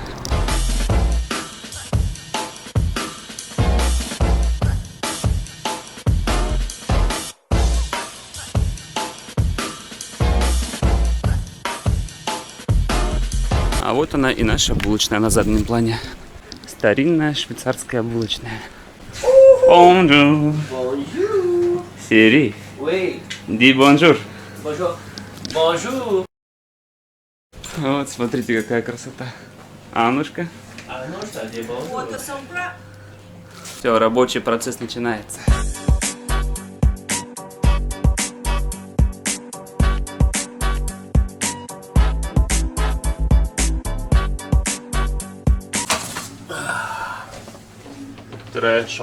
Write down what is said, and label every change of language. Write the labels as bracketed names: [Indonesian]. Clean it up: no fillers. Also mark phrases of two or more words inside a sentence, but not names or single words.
[Russian] А вот она и наша булочная на заднем плане. Старинная швейцарская булочная. [French] Bonjour. Bonjour. [Russian] Сири. [French] Oui. Dis bonjour. Bonjour. Bonjour. [Russian] Вот, смотрите, какая красота. Аннушка. [French] Ah non, je t'ai dit bonjour. [Russian] Все, рабочий процесс начинается. Трэшо.